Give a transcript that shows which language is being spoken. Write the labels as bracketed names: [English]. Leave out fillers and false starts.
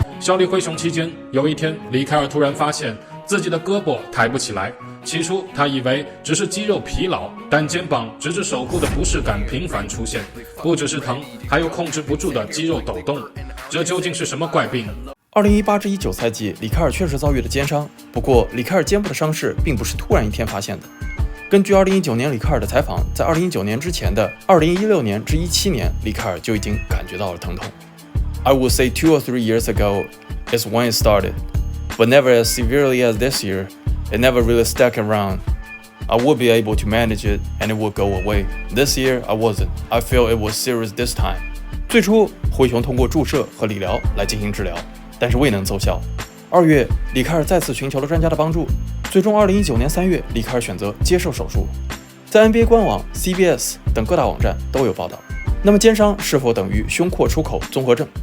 [Chinese] 效力灰熊期间，有一天里凯尔突然发现自己的胳膊抬不起来，起初他以为只是肌肉疲劳，但肩膀直至手部的不适感频繁出现，不只是疼，还有控制不住的肌肉抖动，这究竟是什么怪病？2018-19赛季，里凯尔确实遭遇了肩伤，不过里凯尔肩部的伤势并不是突然一天发现的。根据2019年里凯尔的采访，在2019年之前的2016年至17年，里凯尔就已经感觉到了疼痛。 [English] I would say 2 or 3 years ago is when it started, but never as severely as this year. It never really stuck around. I would be able to manage it and it would go away. This year, I wasn't. I feel it was serious this time. [Chinese] 最初，灰熊通过注射和理疗来进行治疗，但是未能奏效。 2月，里凯尔再次寻求了专家的帮助，最终2019年3月，里凯尔选择接受手术。在 NBA 官网、CBS 等各大网站都有报道。那么肩伤是否等于胸廓出口综合症？